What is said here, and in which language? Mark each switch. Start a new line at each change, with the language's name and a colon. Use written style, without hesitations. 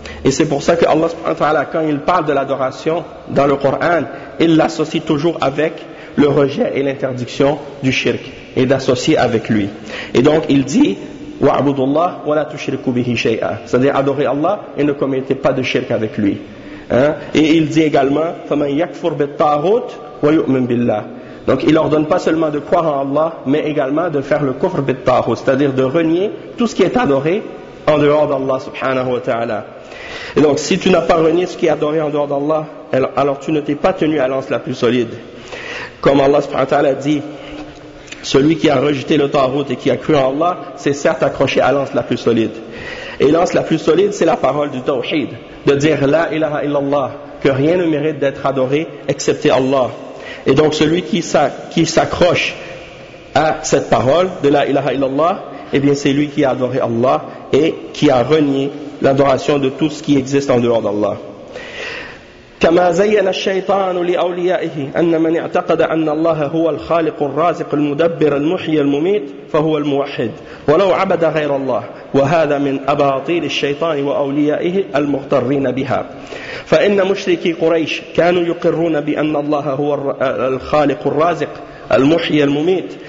French: Et c'est pour ça que Allah subhanahu wa ta'ala, quand il parle de l'adoration dans le Coran, il l'associe toujours avec le rejet et l'interdiction du shirk et d'associer avec lui. Et donc il dit
Arabic: وَعْبُدُ اللَّهِ وَلَا تُشْرِكُوا بِهِ شَيْئًا,
French: c'est-à-dire adorer Allah et ne commettez pas de shirk avec lui. Hein? Et il dit également
Arabic: فَمَنْ يَكْفُرْ بِالطَّاغُوتِ وَيُؤْمِنْ بِاللَّهِ.
French: Donc il ordonne pas seulement de croire en Allah, mais également de faire le kufr bit-taghut, c'est-à-dire de renier tout ce qui est adoré en dehors d'Allah subhanahu wa ta'ala. Et donc si tu n'as pas renié ce qui est adoré en dehors d'Allah, alors tu ne t'es pas tenu à l'anse la plus solide. Comme Allah subhanahu wa ta'ala dit, celui qui a rejeté le taghut et qui a cru en Allah, c'est certes accroché à l'anse la plus solide. Et l'anse la plus solide, c'est la parole du tawhid, de dire la ilaha illallah, que rien ne mérite d'être adoré excepté Allah. Et donc celui qui s'accroche à cette parole de la ilaha illallah, eh bien c'est lui qui a adoré Allah et qui a renié l'adoration de tout ce qui existe en dehors d'Allah.
Arabic: كما زين الشيطان لأوليائه أن من اعتقد أن الله هو الخالق الرازق المدبر المحيي المميت فهو الموحد ولو عبد غير الله وهذا من أباطيل الشيطان وأوليائه المغترين بها فإن مشركي قريش كانوا يقرون بأن الله هو الخالق الرازق المحيي المميت